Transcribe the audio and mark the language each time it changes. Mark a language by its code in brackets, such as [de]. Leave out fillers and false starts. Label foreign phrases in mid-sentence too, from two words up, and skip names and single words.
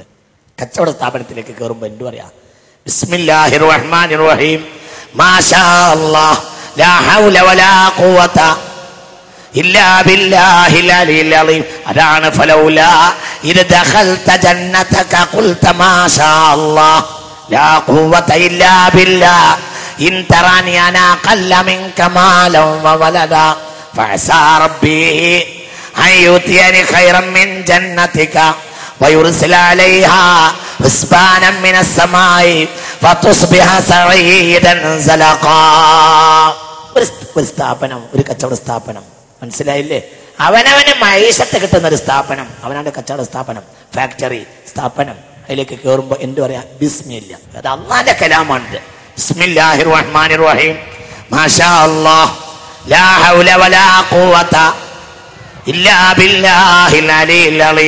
[ml] കച്ചവട സ്ഥാപനത്തിലേക്ക് കയറുമ്പോ എന്ത് പറയാ? [ar] بسم الله الرحمن الرحيم ما شاء الله لا حول ولا قوة إلا بالله العلي العليم. അതാണ് فلولا إذ دخلت جنتك قلت ما شاء الله لا قوة إلا بالله إن ترني أنا أقل منك مالا وولدا فعسى ربي أن يؤتيني خيرا من جنتك ويرسل عليها حسبانا من السماء فتصبح سعيدا زلقا. [ml] ഒരു സ്ഥാപനം, ഒരു കച്ചവട സ്ഥാപനം. മനസ്സിലായില്ലേ? അവനവന് മൈസത്ത് കിട്ടുന്ന ഒരു സ്ഥാപനം, അവനവന്റെ കച്ചവട സ്ഥാപനം, ഫാക്ടറി സ്ഥാപനം. അതിലേക്ക് കയറുമ്പോ എന്ത് പറയാ? ബിസ്മില്ല. അത് അല്ലാഹുവിന്റെ കലാമാണിത്. [ar] بسم الله الرحمن الرحيم ما شاء الله لا حول ولا قوة إلا بالله العلي العليم.